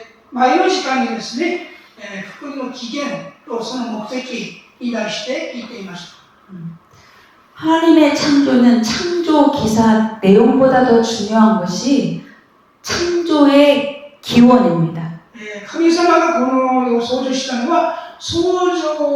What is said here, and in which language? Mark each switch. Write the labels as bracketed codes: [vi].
[ja] 前の時間にですね、福音の起源とその目的に対して聞いていました。 [ko] 하나님의 창조는 창조 기사 내용보다 더 중요한 것이 창조의 기원입니다. [ja] 神様がこの世を創造したのは創造